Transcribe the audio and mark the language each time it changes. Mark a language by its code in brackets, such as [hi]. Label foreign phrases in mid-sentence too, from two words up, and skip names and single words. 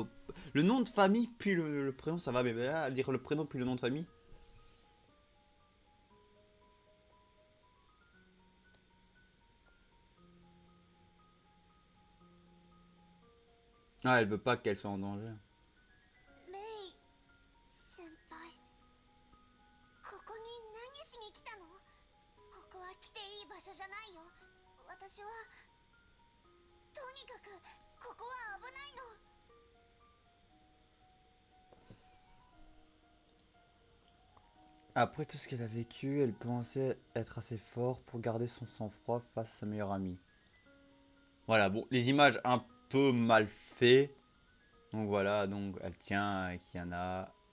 [fr] Le nom de famille, puis le prénom, ça va, mais là, dire le prénom, puis le nom de famille. Ah, elle veut pas qu'elle soit en danger. [ja] メイ先輩、ここに何しに来たの？ここは来ていい場所じゃないよ。私はとにかくここは危ないの。 [fr] Après tout ce qu'elle a vécu, elle pensait être assez fort pour garder son sang-froid face à sa meilleure amie. Voilà, bon, les images un peu mal faites. Donc voilà, donc elle tient Kiana.